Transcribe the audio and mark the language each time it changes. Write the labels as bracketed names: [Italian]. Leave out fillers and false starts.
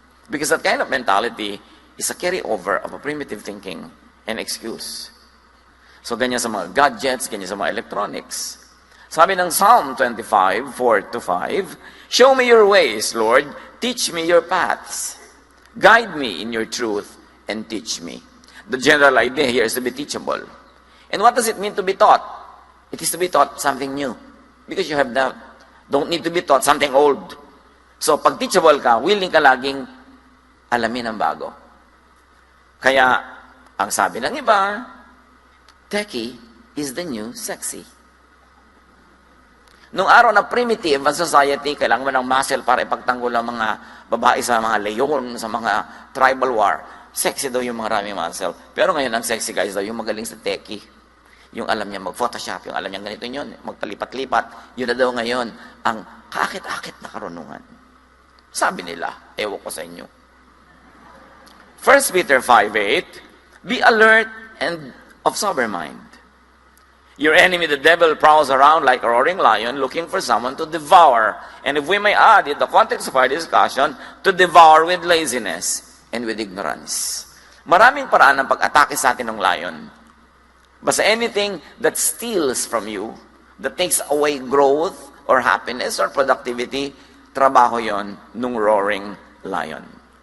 [English] Because that kind of mentality is a carryover of a primitive thinking and excuse. [Filipino] So, ganyan sa mga gadgets, ganyan sa mga electronics. [English] Sabi ng Psalm 25, 4-5, "Show me your ways, Lord. Teach me your paths. Guide me in your truth and teach me." The general idea here is to be teachable. And what does it mean to be taught? It is to be taught something new. Because you have that. Don't need to be taught something old. [Filipino] So, pag teachable ka, willing ka laging alamin ang bago. Kaya, ang sabi ng iba, techie is the new sexy. Nung araw na primitive ang society, kailangan mo ng muscle para ipagtanggol ang mga babae sa mga leyon, sa mga tribal war. Sexy daw yung mga maraming muscle. Pero ngayon, ang sexy guys daw yung magaling sa techie. Yung alam niya mag-photoshop, yung alam niya ganito yun, magpalipat-lipat. Yun na daw ngayon ang kakit-akit na karunungan. Sabi nila, ewan ko sa inyo. [English] 1 Peter 5:8, "Be alert and of sober mind. Your enemy, the devil, prowls around like a roaring lion looking for someone to devour." And if we may add, in the context of our discussion, to devour with laziness and with ignorance. [Filipino] Maraming paraan ng pag-atake sa atin ng lion. [English] Basta anything that steals from you, that takes away growth or happiness or productivity, trabaho yon nung roaring lion.